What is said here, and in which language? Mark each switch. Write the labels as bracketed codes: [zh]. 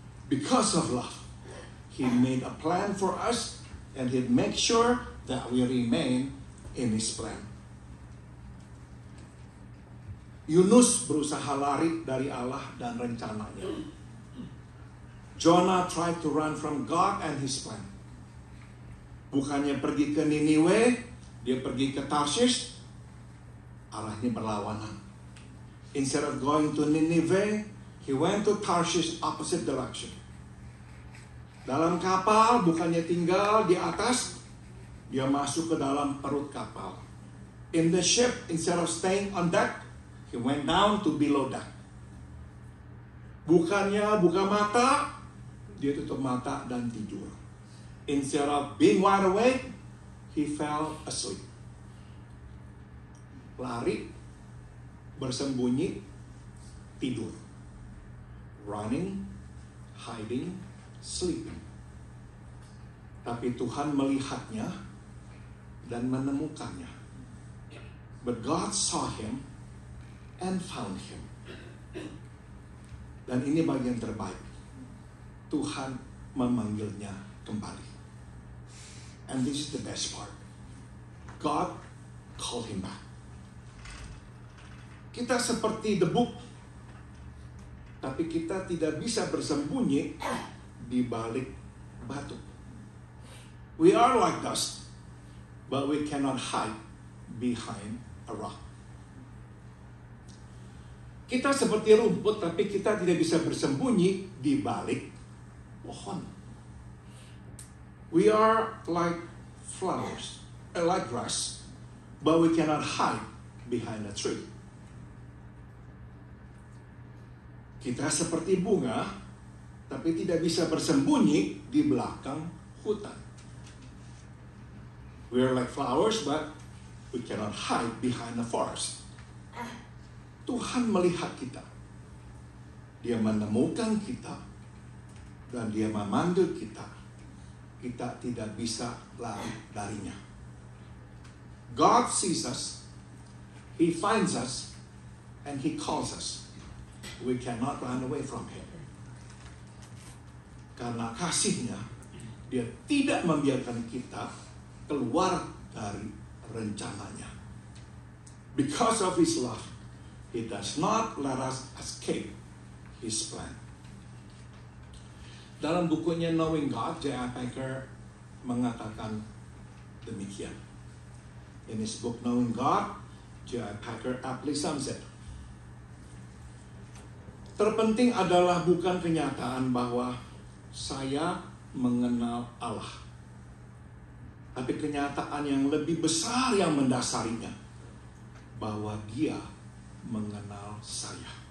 [en] Because of love, He made a plan for us, and He make sure that we remain in His plan. [id] Yunus berusaha lari dari Allah dan rencananya. [en] Jonah tried to run from God and His plan. [id] Bukannya pergi ke Niniwe, dia pergi ke Tarshish, arahnya berlawanan. [en] Instead of going to Nineveh, he went to Tarshish opposite direction. [id] Dalam kapal, bukannya tinggal di atas, dia masuk ke dalam perut kapal. [en] In the ship, instead of staying on deck, he went down to below deck. [id] Bukannya buka mata, dia tutup mata dan tidur. [en] Instead of being wide awake, he fell asleep. [id] Lari, bersembunyi, tidur. [en] Running, hiding, sleeping. [id] Tapi Tuhan melihatnya dan menemukannya. [en] But God saw him and found him. [id] Dan ini bagian terbaik. Tuhan memanggilnya kembali. [en] And this is the best part. God called him back. [id] Kita seperti debu, tapi kita tidak bisa bersembunyi di balik batu. [en] We are like dust, but we cannot hide behind a rock. [id] Kita seperti rumput, tapi kita tidak bisa bersembunyi di balik pohon. [en] We are like flowers, like grass, but we cannot hide behind a tree. [id] Kita seperti bunga, tapi tidak bisa bersembunyi di belakang hutan. [en] We are like flowers, but we cannot hide behind a forest. [id] Tuhan melihat kita. Dia menemukan kita. Dan Dia memanggil kita. Kita tidak bisa lari darinya. [en] God sees us. He finds us. And He calls us. We cannot run away from Him. [id] Karena kasih-Nya, Dia tidak membiarkan kita keluar dari rencananya. [en] Because of His love, He does not let us escape His plan. [id] Dalam bukunya Knowing God, J.I. Packer mengatakan demikian. [en] In his book Knowing God, J.I. Packer aptly sums it. [id] Terpenting adalah bukan kenyataan bahwa saya mengenal Allah. Tapi kenyataan yang lebih besar yang mendasarinya, bahwa Dia mengenal saya.